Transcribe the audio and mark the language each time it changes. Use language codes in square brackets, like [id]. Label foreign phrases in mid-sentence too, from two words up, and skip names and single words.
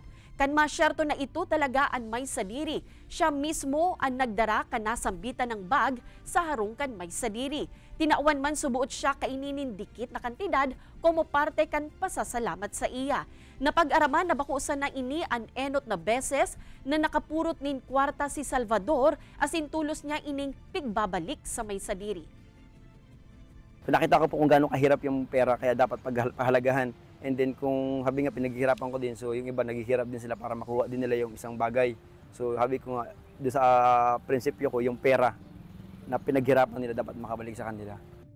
[bik] Kan masyerto na ito talaga ang may sadiri. Siya mismo ang nagdara kan nasambitan ng bag sa harong kan may sadiri. Tinauan man subuot siya kaininin dikit na kantidad como parte kan pasasalamat sa iya. Napag-araman na bakusan na ini ang enot na beses na nakapurot nin kwarta si Salvador asin tulos niya ining pigbabalik sa may sadiri. [tl] Nakita ko po kung gaano kahirap yung pera kaya dapat paghalagahan. [en] And then [tl] kung habi nga pinaghihirapan ko din, so yung iba naghihirap din sila para makuha din nila yung isang bagay. So habi ko nga, doon sa prinsipyo ko, yung pera na pinaghirapan nila dapat makabalik sa kanila.